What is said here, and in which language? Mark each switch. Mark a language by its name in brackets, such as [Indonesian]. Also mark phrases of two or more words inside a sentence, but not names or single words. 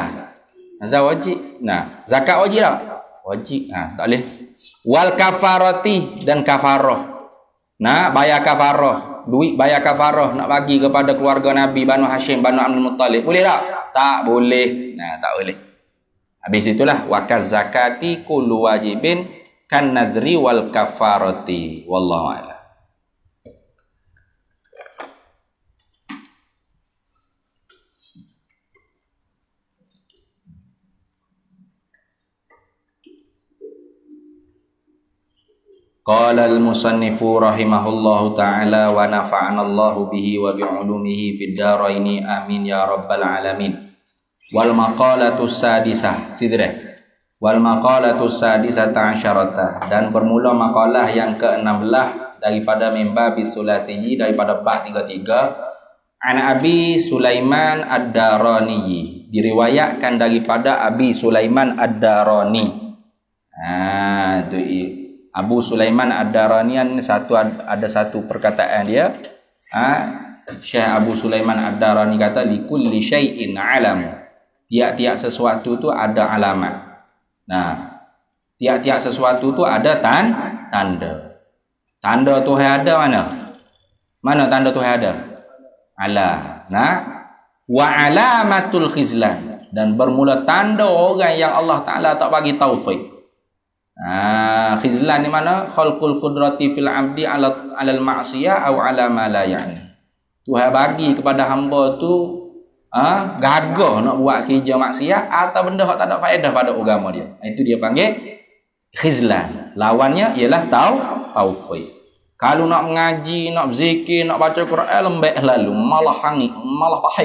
[Malay] Nazar wajib. Nah, zakat wajib tak? Wajib. Tak boleh. [Arabic] والكفارة, [Malay] dan kafarah. Nah, bayar kafarah. Duit bayar kafarah nak bagi kepada keluarga Nabi, Banu Hashim, Banu Abdul Muttalib. Boleh tak? Tak boleh. Nah, tak boleh. [Arabic] Habis itulah وكالزكاة كل واجب كالنذر والكفارة. والله أعلم قال المصنف رحمه الله تعالى ونفعنا الله به وبعلومه في الدارين آمين يا رب العالمين. والمقالة السادسة سدرة. والمقالة السادسة عشرة, [Malay] dan bermula maqalah yang ke-16 daripada mimbar bisulasiyi, daripada bab 33. [Arabic] عن أبي سليمان الداراني, [Malay] diriwayatkan daripada Abi Sulaiman Ad-Darani. Tu Abu Sulaiman Ad-Darani, ada satu perkataan dia. Syekh Abu Sulaiman Ad-Darani kata [Arabic] لكل شيء علم, [Malay] tiap-tiap sesuatu tu ada alamat. Nah, tiap-tiap sesuatu tu ada tanda. Tanda Tuhan ada mana? Mana tanda Tuhan ada? Ala. Nah, [Arabic] وعلامة الخذلان, [Malay] dan bermula tanda orang yang Allah Taala tak bagi taufik. Khizlan ni mana? [Arabic] خلق القدرة في العبد على المعصية أو على ما لا يعني. [Malay] Tuhan bagi kepada hamba tu gagah nak buat kerja maksiat atau benda hak tak ada faedah pada agama dia. Itu dia panggil khizlan. Lawannya ialah taufik. Kalau nak mengaji, nak berzikir, nak baca Quran, lembek lalu, malah hangit, malah pahit.